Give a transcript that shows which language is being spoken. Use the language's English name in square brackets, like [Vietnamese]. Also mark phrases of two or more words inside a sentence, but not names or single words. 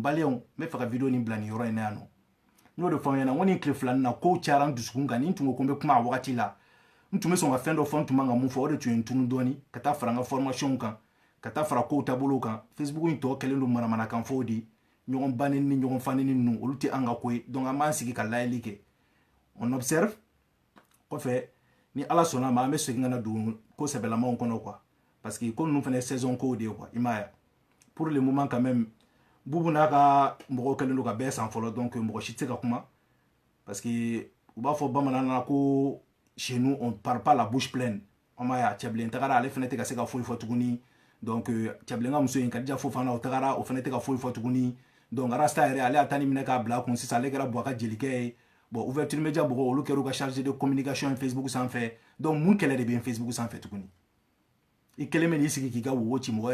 [Bambara] maliyɛnw n bɛ fɛ ka video nin bila nin yɔrɔ in na yan nɔ n y'o de fɔ n ɲɛna n ko nin tile filanin na kow cayara n dusukun kan ni n tun ko ko n bɛ kuma a wagati la n tun bɛ sɔn ka fɛn dɔ fɔ n tun man ka mun fɔ o de tun ye n tunu dɔɔni ka taa fara n ka formation kan ka taa fara kow taabolow kan Facebook in tɔ kɛlen don manamanakan fɔw de ɲɔgɔn banni ni ɲɔgɔn fanni ninnu olu tɛ an ka ko ye donc an b'an sigi ka layɛli kɛ [French] on observe [Bambara] kɔfɛ ni ala sɔnna ma an bɛ segin ka na don ko sɛbɛlamaw kɔnɔ [French] quoi parce que [Bambara] ko ninnu fana ye saison kow de ye quoi i m'a ye [French] pour le moment quand même [Bambara] Bubu n'a ka mɔgɔw kɛlen don ka bɛɛ san fɔlɔ donc mɔgɔ si tɛ se ka kuma [French] parce que [Bambara] u b'a fɔ bamanan na ko [French] chez nous on parle pas la bouche pleine [Bambara] an m'a ye a cɛbilen tagara ale fana tɛ ka se ka foyi fɔ tuguni donc cɛbilen ka muso in Kadija Fofana o tagara o fana tɛ ka foyi fɔ tuguni donc rasta yɛrɛ ale a ta ni minɛ k'a bila kun sisan ale kɛra Boubacar jelikɛ ye bon [French] ouverture média [Bambara] mɔgɔw olu kɛr'u ka [French] chargé de communication [Bambara] Facebook sanfɛ donc mun kɛlɛ de bɛ Facebook sanfɛ tuguni i kelen bɛ n'i sigi k'i ka wowo ci mɔgɔ